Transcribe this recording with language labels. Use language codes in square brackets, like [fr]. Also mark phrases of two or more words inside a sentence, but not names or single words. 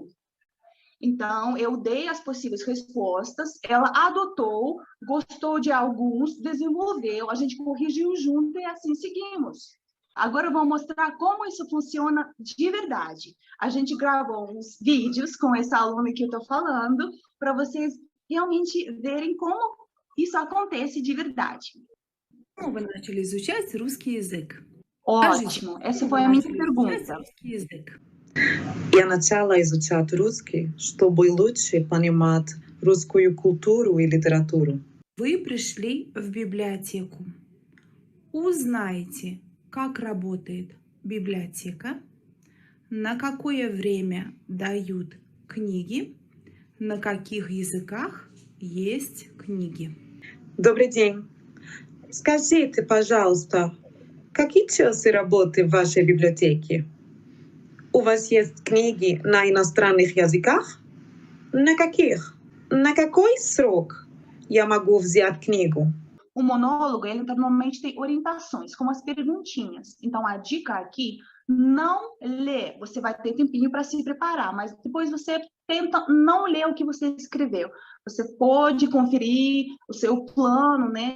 [pt] Então, eu dei as possíveis respostas, ela adotou, gostou de alguns, desenvolveu, a gente corrigiu junto e assim seguimos. Agora eu vou mostrar como isso funciona de verdade. A gente gravou uns vídeos com essa aluna que eu estou falando, para vocês realmente verem como isso acontece de verdade. [ru] Como вы начали изучать русский язык? [pt] Ótimo, essa foi a minha pergunta. [ru] Я начала изучать русский, чтобы лучше понимать русскую культуру и литературу. Вы пришли в библиотеку. Узнайте, как работает библиотека, на какое время дают книги, на каких языках есть книги. Добрый день. Скажите, пожалуйста, какие часы работы в вашей библиотеке? У вас есть книги на иностранных языках? На каких? На какой срок я могу взять книгу? [pt] O monólogo, ele normalmente tem orientações, como as perguntinhas. Então, a dica aqui, não lê. Você vai ter tempinho para se preparar, mas depois você tenta não ler o que você escreveu. Você pode conferir o seu plano, né?